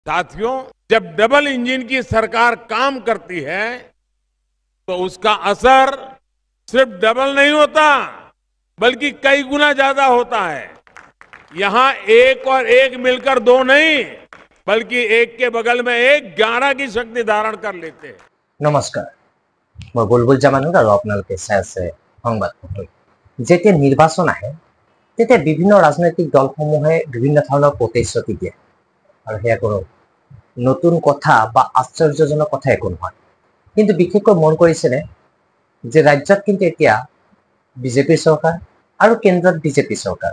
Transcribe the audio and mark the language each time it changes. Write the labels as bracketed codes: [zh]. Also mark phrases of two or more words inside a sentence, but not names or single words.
[hi] साथियों, जब डबल इंजन की सरकार काम करती है तो उसका असर सिर्फ डबल नहीं होता बल्कि कई गुना ज्यादा होता है। यहां एक और एक मिलकर दो नहीं बल्कि एक के बगल में एक 11 की शक्ति धारण कर लेते हैं। नमस्कार, मैं [as] बुलबुल জামানুৰ আৰু আপোনালোকে চাই আছে সংবাদ পত্ৰ। যেতিয়া নিৰ্বাচন আহে তেতিয়া বিভিন্ন ৰাজনৈতিক দলসমূহে বিভিন্ন ধৰণৰ প্ৰতিশ্ৰুতি দিয়ে আৰু সেয়া কোনো নতুন কথা বা আশ্চৰ্যজনক কথা একো নহয়। কিন্তু বিশেষকৈ মন কৰিছেনে যে ৰাজ্যত কিন্তু এতিয়া বিজেপি চৰকাৰ আৰু কেন্দ্ৰত বিজেপি চৰকাৰ।